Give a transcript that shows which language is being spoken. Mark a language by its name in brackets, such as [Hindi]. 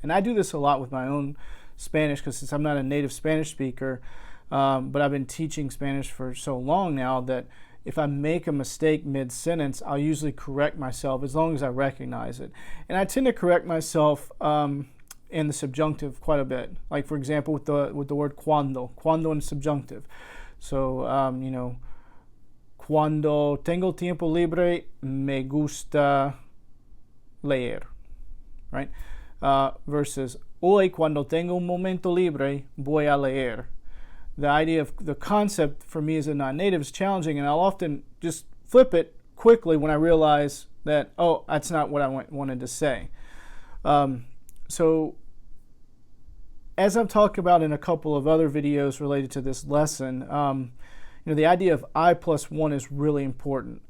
[English] And I do this a lot with my own Spanish, because since I'm not a native Spanish speaker, but I've been teaching Spanish for so long now that if I make a mistake mid-sentence, I'll usually correct myself as long as I recognize it. And I tend to correct myself in the subjunctive quite a bit. Like, for example, with the word cuando in subjunctive. [Spanish] So, cuando tengo tiempo libre, me gusta leer, [English] right? [Spanish] Versus, hoy cuando tengo un momento libre, voy a leer. [English] The idea of the concept for me as a non-native is challenging, and I'll often just flip it quickly when I realize that, oh, that's not what I wanted to say. So, as I've talked about in a couple of other videos related to this lesson, the idea of I+1 is really important.